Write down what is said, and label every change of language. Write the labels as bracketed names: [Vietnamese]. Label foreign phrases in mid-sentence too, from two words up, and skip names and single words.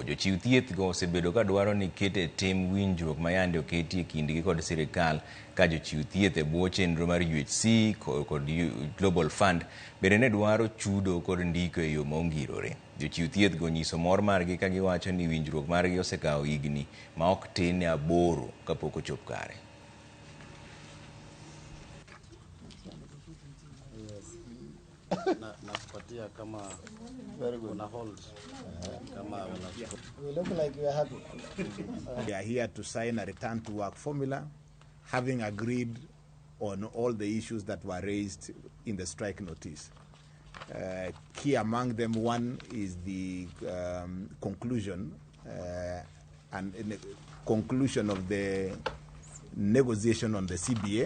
[Luo (Kenya and Tanzania)] Jochiw thieth go osebedo ka dwaro ni kete tim winjruok ma yande oketi e kindgi kod sirikal ka jochiw thieth e bwo chenro mar UHC kod Global Fund bende ne dwaro chudo kod ndiko e yo maongirore. Jochiw thieth go nyiso mor margi ka giwacho ni winjruok margi osekawo higni ma ok tin 8 kapok ochop kare. [Swahili] nakupatia kama [English] very good. Hold kama we look like we are happy. We are here to sign a return to work formula, having agreed on all the issues that were raised in the strike notice. Key among them, one is the conclusion conclusion of the negotiation on the CBA.